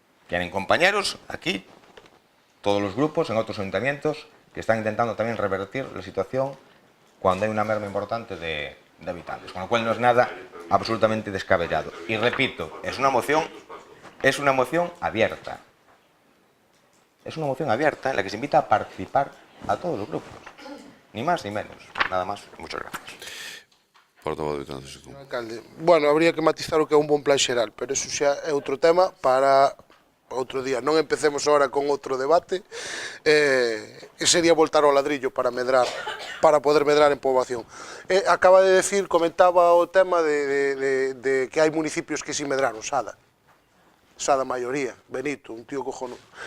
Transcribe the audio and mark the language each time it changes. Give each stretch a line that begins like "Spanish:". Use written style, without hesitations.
Spanish: Tienen compañeros aquí, todos los grupos, en otros ayuntamientos, que están intentando también revertir la situación cuando hay una merma importante de habitantes, con lo cual no es nada absolutamente descabellado. Y repito, es una moción abierta. Es una moción abierta en la que se invita a participar a todos los grupos. Ni más ni menos. Nada más. Muchas gracias. Portavoz de Betanzos.
Galician: Alcalde, bueno, habría que matizar o que é un bon plan xeral, pero eso xa é outro tema para outro día. Non empecemos ahora con outro debate, que sería voltar ao ladrillo para poder medrar en poboación. Acaba de decir, comentaba o tema de que hai municipios que si medraron, Sada maioría, Benito,
Spanish: un tío cojonudo.